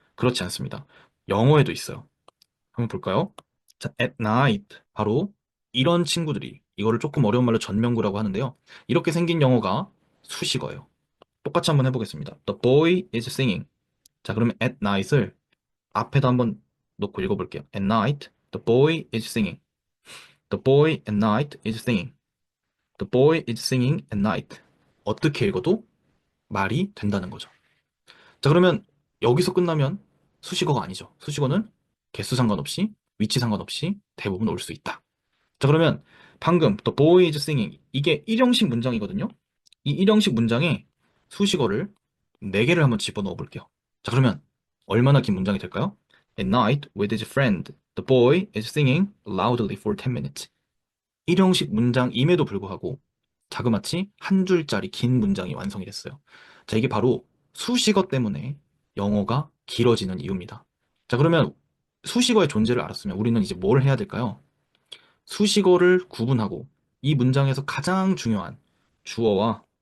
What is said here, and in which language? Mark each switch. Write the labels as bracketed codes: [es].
[ko] 그렇지 않습니다. 영어에도 있어요. 한번 볼까요? [en] 자, at night. [ko] 바로 이런 친구들이 이거를 조금 어려운 말로 전명구라고 하는데요. 이렇게 생긴 영어가 수식어예요. 똑같이 한번 해보겠습니다. [en] The boy is singing. [ko] 자, 그러면 at night을 앞에다 한번 놓고 읽어볼게요. [en] At night, the boy is singing. The boy at night is singing. The boy is singing at night. [ko] 어떻게 읽어도 말이 된다는 거죠. 자, 그러면 여기서 끝나면 수식어가 아니죠. 수식어는 개수 상관없이, 위치 상관없이 대부분 올 수 있다. 자, 그러면 방금 [en] The boy is singing [ko] 이게 1형식 문장이거든요. 이 1형식 문장에 수식어를 4개를 한번 집어넣어 볼게요. 자, 그러면 얼마나 긴 문장이 될까요? [en] At night with his friend, the boy is singing loudly for 10 minutes. [ko] 1형식 문장임에도 불구하고 자그마치 한 줄짜리 긴 문장이 완성이 됐어요. 자, 이게 바로 수식어 때문에 영어가 길어지는 이유입니다. 자, 그러면 수식어의 존재를 알았으면 우리는 이제 뭘 해야 될까요? 수식어를 구분하고 이 문장에서 가장 중요한 주어와